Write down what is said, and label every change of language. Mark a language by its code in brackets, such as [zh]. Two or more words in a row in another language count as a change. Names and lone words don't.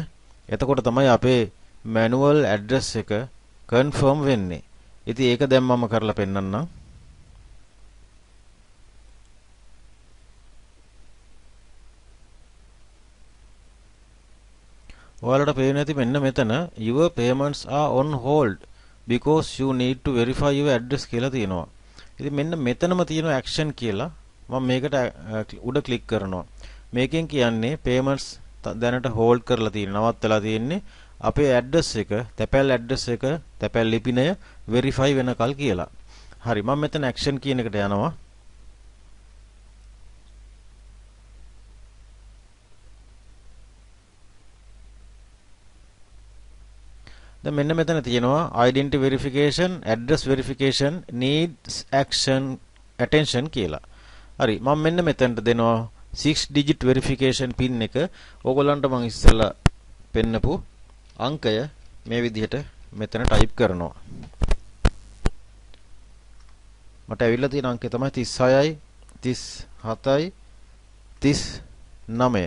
[si] එතකොට තමයි අපේ manual address එක confirm වෙන්නේ. ඉතින් ඒක දැන් මම කරලා පෙන්නන්නම්. ඔයාලට පේන්නේ නැති මෙන්න මෙතන [en] your payments are on hold because you need to verify your address [si] කියලා තියෙනවා. ඉතින් මෙන්න මෙතනම තියෙන action කියලා මම මේකට උඩ ක්ලික් කරනවා. මේකෙන් කියන්නේ payments දැනට hold කරලා තියෙනවා. නවත්තලා තියෙන්නේ අපේ address එක, තැපැල් address එක, තැපැල් ලිපිනය verify වෙනකල් කියලා. හරි මම මෙතන action කියන එකට යනවා. දැන් මෙන්න මෙතන තියෙනවා [en] identity verification address verification needs action attention [si] කියලා. හරි මම මෙන්න මෙතනට දෙනවා [en] 6 digit verification pin [si] එක. ඕගොල්ලන්ට මම ඉස්සෙල්ලා පෙන්නපු අංකය මේ විදිහට මෙතන ටයිප් කරනවා. මට ඇවිල්ලා තියෙන අංකය තමයි 36යි 37යි 39.